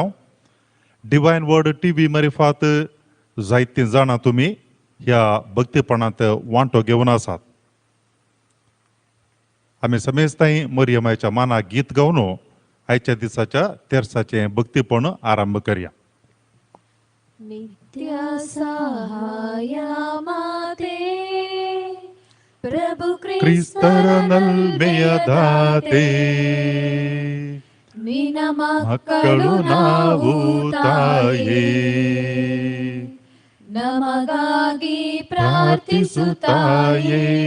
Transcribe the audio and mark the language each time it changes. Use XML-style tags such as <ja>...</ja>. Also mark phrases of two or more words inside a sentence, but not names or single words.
<kok>डिवायन वर्ड TV मार्फत जायतीं जाणां तुमी ह्या भक्तीपणांत वांटो घेवन आसात. आमी समेस्तांय मरियमाच्या मानाक गीत गावन आयच्या दिसाच्या तेर्साचें भक्तीपण आरंभ करया.</kok> <kn>ನಿತ್ಯ ಸಹಾಯ ಮಾತೆ ಪ್ರಭು ಕ್ರಿಸ್ತರ ನಲ್ಮೆಯದಾತೆ ನಿನ್ನ ಮಕ್ಕಳು ನಾವು ತಾಯೇ ನಮಗಾಗಿ ಪ್ರಾರ್ಥಿಸುತ್ತಾಯೇ</kn>